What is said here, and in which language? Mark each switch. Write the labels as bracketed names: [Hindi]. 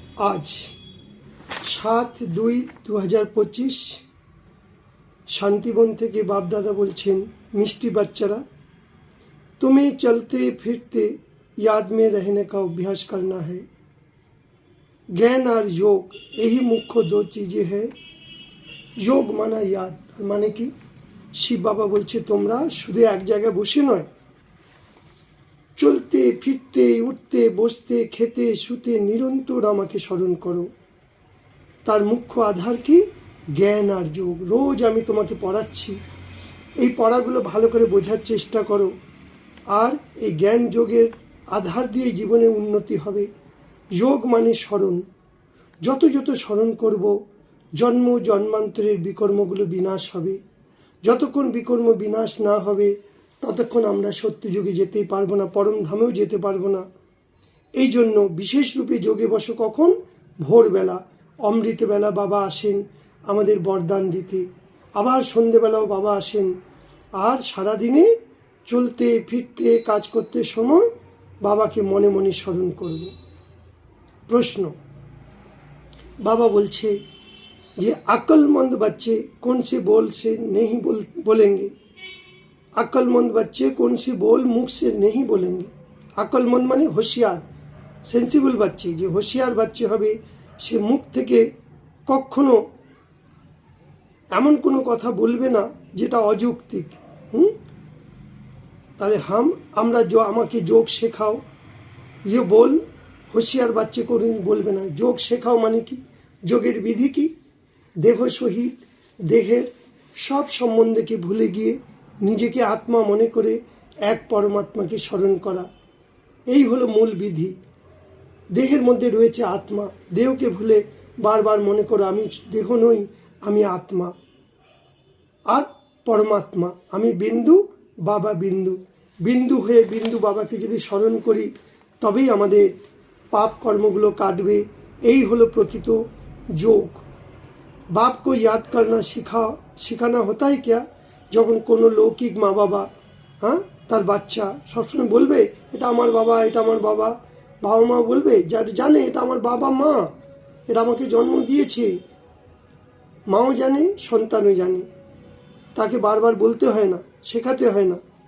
[Bangla] আজ 7/2/2025 শান্তিবন থেকে বাপদাদা বলছেন, মিষ্টি বাচ্চারা, [Hindi] तुम्हें चलते फिरते याद में रहने का अभ्यास करना है। ज्ञान और योग यही मुख्य दो चीज़ें है। योग माना याद, माने कि [Bangla] শিব বাবা বলছে তোমরা শুধু এক জায়গায় বসে নয়, চলতে ফিরতে উঠতে বসতে খেতে শুতে নিরন্তর আমাকে স্মরণ করো। তার মুখ্য আধার কি? জ্ঞান আর যোগ। রোজ আমি তোমাকে পড়াচ্ছি, এই পড়াগুলো ভালো করে বোঝার চেষ্টা করো। আর এই জ্ঞান যোগের আধার দিয়ে জীবনে উন্নতি হবে। যোগ মানে স্মরণ। যত যত স্মরণ করব, জন্ম জন্মান্তরের বিকর্মগুলো বিনাশ হবে। যতক্ষণ বিকর্ম বিনাশ না হবে ততক্ষণ আমরা সত্যযুগে যেতেই পারবো না, পরম ধামেও যেতে পারবো না। এই জন্য বিশেষ রূপে যোগে বসো কখন? ভোরবেলা, অমৃতবেলা বাবা আসেন আমাদের বরদান দিতে, আবার সন্ধেবেলাও বাবা আসেন। আর সারাদিনে চলতে ফিরতে কাজ করতে সময় বাবাকে মনে মনে স্মরণ করব। প্রশ্ন, বাবা বলছে যে [Hindi] अक्लमंद बच्चे कौन से बोल से नहीं बोलेंगे। अक्लमंद बच्चे कौन सी बोल मुख से नहीं बोलेंगे। अक्लमंद माने होशियार, सेंसिबल बच्चे। [Bangla] যে হোশিয়ার বাচ্চা হবে সে মুখ থেকে কখনো এমন কোনো কথা বলবে না যেটা অযৌক্তিক। তাহলে আমরা আমাকে যোগ শেখাও, ইয়ে বল হোশিয়ার বাচ্চা কোনোদিন বলবে না। যোগ শেখাও মানে কি? যোগের বিধি কি? দেহ সহিত দেহের সব সম্বন্ধকে ভুলে গিয়ে নিজেকে আত্মা মনে করে এক পরমাত্মাকে স্মরণ করা, এই হলো মূল বিধি। দেহের মধ্যে রয়েছে আত্মা, দেহকে ভুলে বারবার মনে করো আমি দেহ নই, আমি আত্মা আর পরমাত্মা। আমি বিন্দু, বাবা বিন্দু। বিন্দু হয়ে বিন্দু বাবাকে যদি স্মরণ করি তবেই আমাদের পাপ কর্মগুলো কাটবে। এই হলো প্রকৃত যোগ। [Hindi] बाप को याद करना सिखाना होता है क्या? [Bangla] যখন কোনো লৌকিক মা বাবা তার বাচ্চা সবসময় বলবে এটা আমার বাবা, এটা আমার বাবা। বাবা মা বলবে যারা জানে এটা আমার বাবা মা, এরা আমাকে জন্ম দিয়েছে। মাও জানে, সন্তানও জানে, তাকে বারবার বলতে হয় না, শেখাতে হয় না।